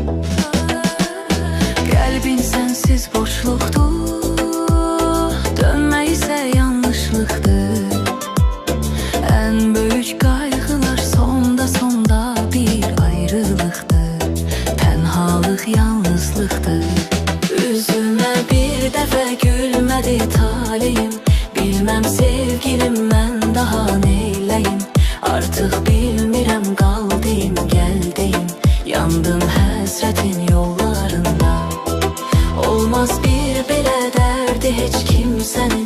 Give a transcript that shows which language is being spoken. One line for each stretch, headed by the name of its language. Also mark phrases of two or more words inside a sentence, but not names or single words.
Azerbaijani: Qəlbin sənsiz boşluqdur. Dönmək isə yanlışlıqdır. Ən böyük qayğılar sonda bir ayrılıqdır. Tənhalıq yalnızlıqdır.
Turkish: Üzüme bir defa gülmedi talihim. Bilmem sevgilim ben daha neyleyim. Artık bilmirem kaldım geldim. Yandım hasretin yollarında. Olmaz bir belə derdi hiç kimsenin.